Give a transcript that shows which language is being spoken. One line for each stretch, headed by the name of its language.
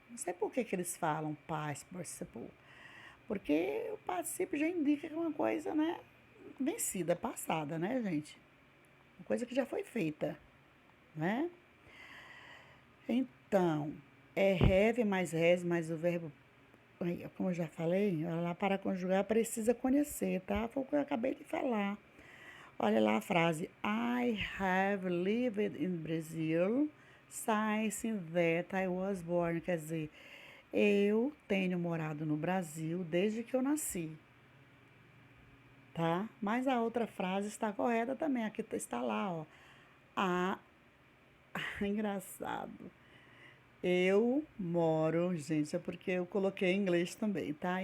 Portuguese: Não sei por que eles falam past participle, porque o participe já indica que é uma coisa, né, vencida, passada, né, gente? Uma coisa que já foi feita, né? Então, é have mais has mais o verbo, como eu já falei, lá para conjugar precisa conhecer, tá? Foi o que eu acabei de falar. Olha lá a frase:
English: I have lived in Brazil since that I was born.
Portuguese: Quer dizer, eu tenho morado no Brasil desde que eu nasci, tá? Mas a outra frase está correta também. Aqui está lá, ó. A engraçado. Eu moro, gente, é porque eu coloquei em inglês também, tá?